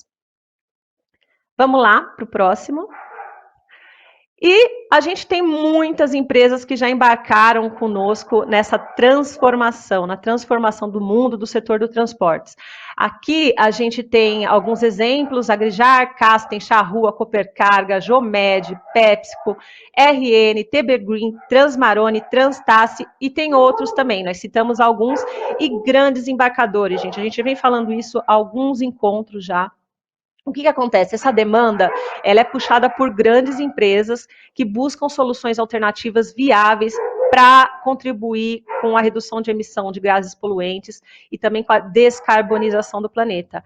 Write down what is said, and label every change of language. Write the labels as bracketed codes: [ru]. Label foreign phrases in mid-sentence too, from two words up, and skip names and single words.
[pt] Vamos lá para o próximo. E a gente tem muitas empresas que já embarcaram conosco nessa transformação, na transformação do mundo do setor do transportes. Aqui a gente tem alguns exemplos, Agrijar, Casten, Charrua, Coopercarga, Jomed, PepsiCo, RN, TB Green, Transmarone, Transtace e tem outros também. Nós citamos alguns e grandes embarcadores, gente. A gente vem falando isso há alguns encontros já. O que acontece? Essa demanda ela é puxada por grandes empresas que buscam soluções alternativas viáveis para contribuir com a redução de emissão de gases poluentes e também com a descarbonização do planeta.